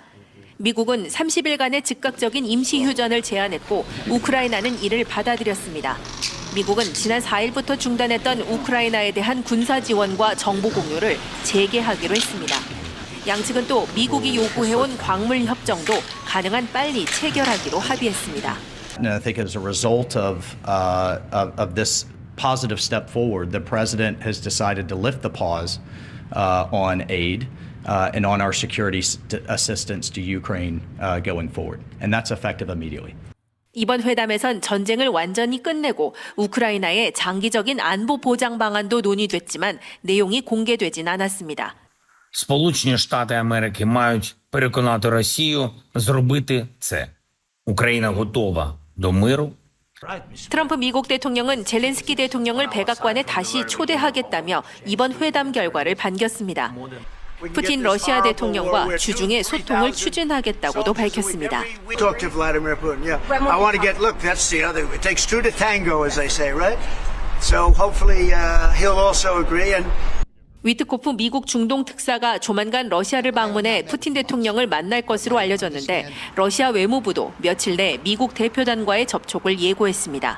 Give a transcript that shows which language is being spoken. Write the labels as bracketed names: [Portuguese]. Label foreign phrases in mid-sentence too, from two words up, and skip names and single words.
[Korean] 미국은 30일간의 즉각적인 임시휴전을 제안했고 우크라이나는 이를 받아들였습니다. 미국은 지난 4일부터 중단했던 우크라이나에 대한 군사 지원과 정보 공유를 재개하기로 했습니다. 양측은 또 미국이 요구해온 광물 협정도 가능한 빨리 체결하기로 합의했습니다. [English] And I think as a result of this positive step forward, the president has decided to lift the pause on aid and on our security assistance to Ukraine going forward. And that's effective immediately. [Korean] 이번 회담에선 전쟁을 완전히 끝내고 우크라이나의 장기적인 안보 보장 방안도 논의됐지만 내용이 공개되진 않았습니다. [Ukrainian] Сполучені Штати Америки мають переконати Росію зробити це. Україна готова до миру. [Korean] 트럼프 미국 대통령은 젤렌스키 대통령을 백악관에 다시 초대하겠다며 이번 회담 결과를 반겼습니다. 푸틴 러시아 대통령과 주중에 소통을 추진하겠다고도 밝혔습니다. 위트코프 미국 중동 특사가 조만간 러시아를 방문해 푸틴 대통령을 만날 것으로 알려졌는데 러시아 외무부도 며칠 내 미국 대표단과의 접촉을 예고했습니다.